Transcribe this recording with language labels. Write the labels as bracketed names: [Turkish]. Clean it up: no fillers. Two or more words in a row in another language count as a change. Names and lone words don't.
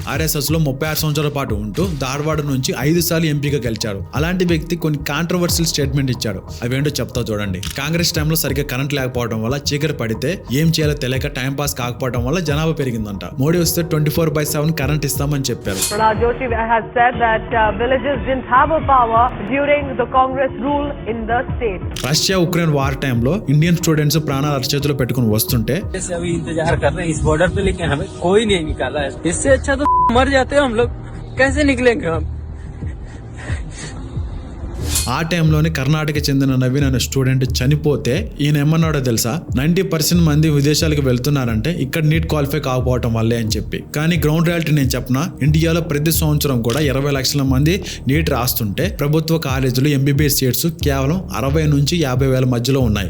[Telugu] RSS లో 36 సంవత్సరాల పాటు ఉంటూ ధార్వాడ నుంచి 5 సార్లు ఎంపీగా గెలిచాడు. అలాంటి వ్యక్తి కొన్ని [English] controversial statement [Telugu] ఇచ్చాడు. అవేంటో చెప్తా చూడండి. కాంగ్రెస్ టైంలో సరిగ్గా కరెంట్ లేకపోవడం వల్ల చీకటి పడితే ఏం చేయాలో తెలియక [English] time pass [Telugu] కాకపోవడం వల్ల జనాభా పెరిగిందంట. మోడీ వస్తే 24/7 కరెంట్ ఇస్తామని చెప్పారు. [English] Prahlad Joshi has said that villages didn't have a power during the Congress rule in the state. [Telugu] రష్యా ఉక్రెయిన్ వార్ టైంలో [English] Indian students [Telugu] ప్రాణాలు అరచేతిలో పెట్టుకుని వస్తుంటే [Hindi] अभी इंतजार कर रहे हैं इस बॉर्डर पे, लेकिन हमें कोई नहीं निकाला है. इससे अच्छा तो मर जाते हम लोग, कैसे निकलेंगे हम? [Telugu] ఆ టైంలోనే కర్ణాటక చెందిన నవీన్ అనే స్టూడెంట్ చనిపోతే ఈయన ఏమన్నాడో తెలుసా? 90% మంది విదేశాలకు వెళ్తున్నారంటే ఇక్కడ నీట్ క్వాలిఫై కాకపోవటం వల్లే అని చెప్పి. కానీ [English] ground reality [Telugu] నేను చెప్పనా, ఇండియాలో ప్రతి సంవత్సరం కూడా 20 లక్షల మంది నీట్ రాస్తుంటే ప్రభుత్వ కాలేజీలు MBBS సీట్స్ కేవలం 60 నుంచి 50 వేల మధ్యలో ఉన్నాయి.